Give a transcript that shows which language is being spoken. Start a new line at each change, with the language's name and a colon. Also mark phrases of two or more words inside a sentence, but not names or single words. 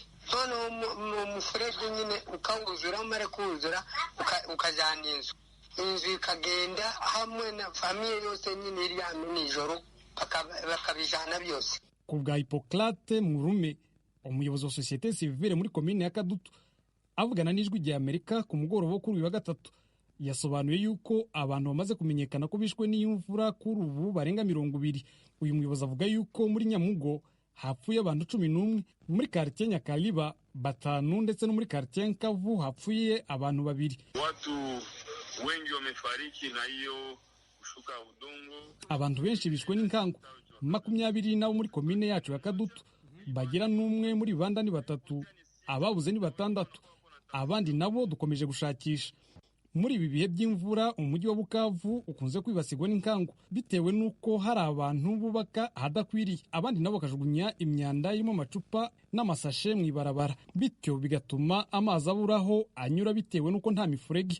Kinyarwanda: Noneho umufurege nyine ukawuzura umare kuwuzura ukajyana inzu ikagenda hamwe na famiye yose nyine iri hano nijoro bakabijana byose. Ku bwa Hippocrate Murume, umuyobozi wa sosiyete sivile muri komine ya Kadutu, avugana n'ijwi rya Amerika ku mugoroba wo kuri uyu wa gatatu, yasobanuye yuko abantu bamaze kumenyekana ko bishwe n'imvura kuri ubu barenga 20. Uyu muyobozi avuga yuko muri Nyamugo hapfuye abantu 11, muri quartier Nyakaliba 5 ndetse no muri quartier Nkavu hapfuye abantu 2.
Swahili: Watu wengi wamefariki na hiyo kushuka udongo.
Kinyarwanda: Abantu benshi bishwe n'inkangu 20 nabo muri komine yacu ya Kadutu, bagira n'umwe muri banda ni 3, ababuze ni 6, abandi nabo dukomeje gushakisha. Muri ibi bihe by'imvura umujyi wa Bukavu ukunze kwibasirwa n'inkangu bitewe nuko hari abantu bubaka ahadakwiriye, abandi nabo bakajugunya imyanda irimo amacupa n'amasashe mu ibarabara, bityo bigatuma amazi aburaho anyura bitewe nuko nta mifurege.